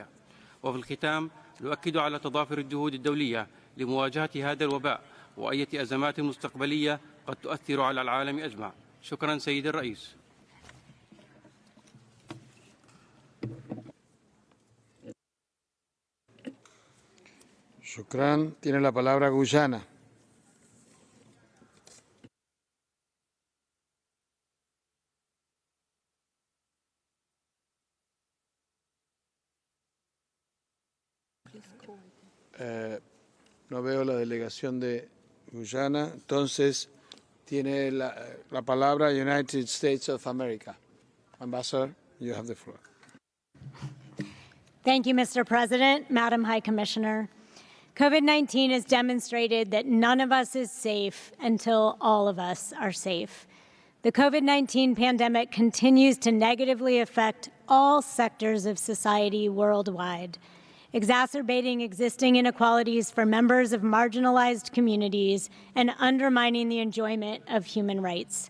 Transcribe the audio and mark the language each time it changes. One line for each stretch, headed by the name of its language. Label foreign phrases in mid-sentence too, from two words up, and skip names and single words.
Arabic: وفي الختام نؤكد على تضافر الجهود الدولية لمواجهة هذا الوباء وأي أزمات مستقبلية قد تؤثر على العالم أجمع. شكرا سيد الرئيس. Shukran.
Spanish: Tiene la palabra Guyana. No veo la delegación de Guyana, entonces tiene la palabra United States of America.
English: Ambassador, you have the floor. Thank you, Mr. President, Madam High Commissioner. COVID-19 has demonstrated that none of us is safe until all of us are safe. The COVID-19 pandemic continues to negatively affect all sectors of society worldwide, exacerbating existing inequalities for members of marginalized communities and undermining the enjoyment of human rights.